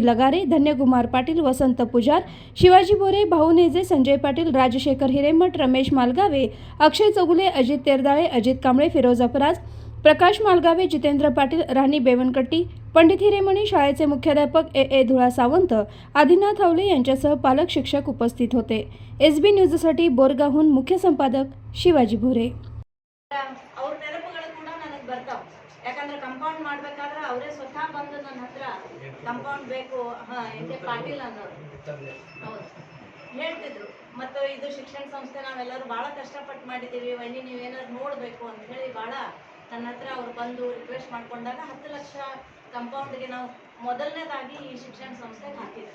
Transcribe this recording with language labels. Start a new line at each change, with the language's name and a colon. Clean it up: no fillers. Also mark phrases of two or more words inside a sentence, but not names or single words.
Marathi: लगारे, धन्यकुमार पाटील, वसंत पुजार, शिवाजी बोरे, भाऊ नेजे, संजय पाटील, राजशेखर हिरेमठ, रमेश मालगावे, अक्षय चौगुले, अजित तेरदाळे, अजित कांबळे, फिरोज अपराज, प्रकाश मालगावे, जितेंद्र पाटील, राणी बेवनकट्टी, पंडित हिरेमणी, शाळेचे मुख्याध्यापक ए. धुळा सावंत, आदिनाथ हवले यांच्यासह पालक शिक्षक उपस्थित होते. एसबी न्यूजसाठी बोरगावहून मुख्य संपादक शिवाजी भोरे.
Kannada: ಅವ್ರ ನೆನಪುಗಳು ಕೂಡ ನನಗೆ ಬರ್ತಾವ. ಯಾಕಂದ್ರೆ ಕಂಪೌಂಡ್ ಮಾಡಬೇಕಾದ್ರೆ ಅವರೇ ಸ್ವತಃ ಬಂದು ನನ್ನ ಹತ್ರ ಕಂಪೌಂಡ್ ಬೇಕು ಎ ಪಾಟೀಲ್ ಅನ್ನೋರು ಹೌದು ಹೇಳ್ತಿದ್ರು. ಮತ್ತು ಇದು ಶಿಕ್ಷಣ ಸಂಸ್ಥೆ ನಾವೆಲ್ಲರೂ ಭಾಳ ಕಷ್ಟಪಟ್ಟು ಮಾಡಿದ್ದೀವಿ, ವೈನಿ ನೀವೇನಾದ್ರು ನೋಡಬೇಕು ಅಂತ ಹೇಳಿ ಭಾಳ ನನ್ನ ಹತ್ರ ಅವ್ರು ಬಂದು ರಿಕ್ವೆಸ್ಟ್ ಮಾಡ್ಕೊಂಡಾಗ 10 ಲಕ್ಷ ಕಂಪೌಂಡ್ಗೆ ನಾವು ಮೊದಲನೇದಾಗಿ ಈ ಶಿಕ್ಷಣ ಸಂಸ್ಥೆಗೆ ಹಾಕಿದ್ವಿ.